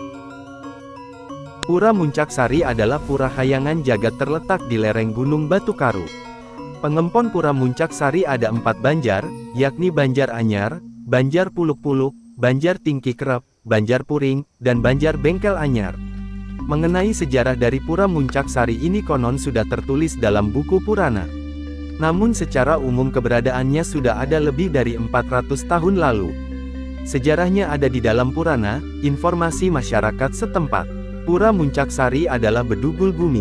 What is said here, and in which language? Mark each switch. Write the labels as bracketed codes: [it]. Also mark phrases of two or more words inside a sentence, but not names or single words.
[id] Pura Muncak Sari adalah pura hayangan jagat terletak di lereng Gunung Batu Karu. Pengempon Pura Muncak Sari ada 4 banjar, yakni Banjar Anyar, Banjar Puluk-Puluk, Banjar Tingki Kerep, Banjar Puring, dan Banjar Bengkel Anyar. Mengenai sejarah dari Pura Muncak Sari ini konon sudah tertulis dalam buku Purana. Namun secara umum keberadaannya sudah ada lebih dari 400 tahun lalu. Sejarahnya ada di dalam Purana, informasi masyarakat setempat. Pura Muncak Sari adalah bedugul bumi.